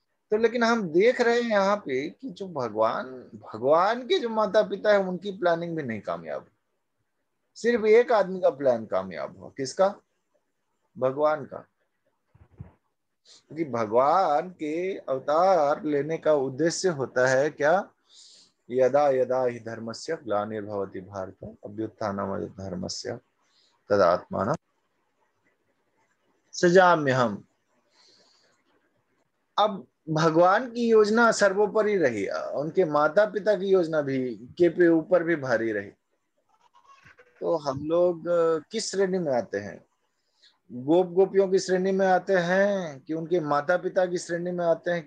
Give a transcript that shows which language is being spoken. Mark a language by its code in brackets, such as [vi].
[hi] तो लेकिन हम देख रहे हैं यहाँ पे कि जो भगवान भगवान के जो माता पिता है उनकी प्लानिंग भी नहीं कामयाब। सिर्फ एक आदमी का प्लान कामयाब हुआ, किसका? भगवान का। क्योंकि भगवान के अवतार लेने का उद्देश्य होता है क्या? [sa] यदा यदा हि धर्मस्य ग्लानिर्भवति भारत अभ्युत्थानम् धर्मस्य तदात्मानं सृजाम्यहम्। [hi] अब भगवान की योजना सर्वोपरि रही, उनके माता पिता की योजना भी के ऊपर भी भारी रही। तो हम लोग किस श्रेणी में आते हैं? गोप गोपियों की श्रेणी में आते हैं कि उनके माता पिता की श्रेणी में आते हैं?